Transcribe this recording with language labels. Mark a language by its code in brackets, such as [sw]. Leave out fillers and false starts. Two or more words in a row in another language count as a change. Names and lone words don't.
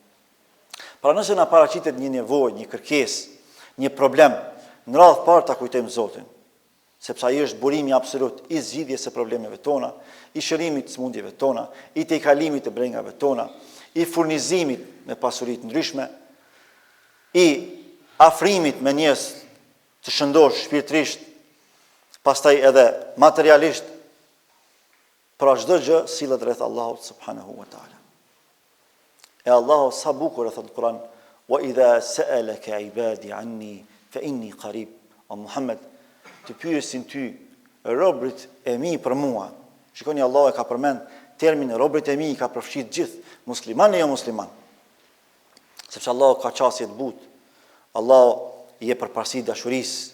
[sq] Pra nëse na paraqitet një nevojë, një kërkesë, një problem, në radhë parë ta kujtojmë Zotin, sepse ai është burimi absolut I zgjidhjes së problemeve tona, I shërimit të smundjeve tona, I tejkalimit të brengave tona, i furnizimit me pasurit ndryshme, i afrimit me njerëz të shëndosh shpirtërisht, pastaj edhe materialisht, pra çdo gjë sillet rreth Allahut [ar] سبحانه وتعالى. [sq] E Allahu sa bukur e thot në Kur'an, [ar] وإذا سألك عبادي عني فإني قريب. [sq] O Muhammed, të pyesin ty robërit e mi për mua. Shikoni, Allahu e ka përmend termin robërit e mi, ka përfshirë gjithë, musliman e jo musliman. Sepse Allahu ka qasje të butë. Allahu i jep përparësi dashurisë.